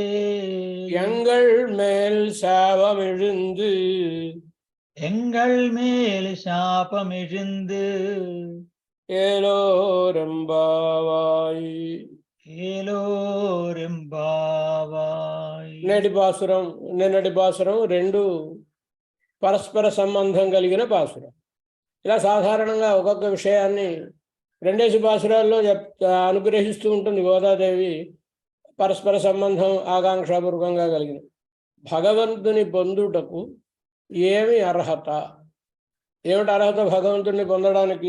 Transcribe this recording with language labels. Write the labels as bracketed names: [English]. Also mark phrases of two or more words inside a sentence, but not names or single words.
[Tamil] எங்கள் மேல் சாபமிழுந்து எங்கள் மேல் சாபமிழுந்து ஏலோரெம்பாவாய் ఏలోరెంబావాయ్. [Telugu] నిన్నటి పాసురం రెండు పరస్పర సంబంధం కలిగిన పాసురం. ఇలా సాధారణంగా ఒక్కొక్క విషయాన్ని రెండేసి పాసురాల్లో అనుగ్రహిస్తూ ఉంటుంది గోదాదేవి. పరస్పర సంబంధం ఆకాంక్షాపూర్వకంగా కలిగిన భగవంతుని పొందుటకు ఏమి అర్హత, ఏమిటి అర్హత భగవంతుని పొందడానికి?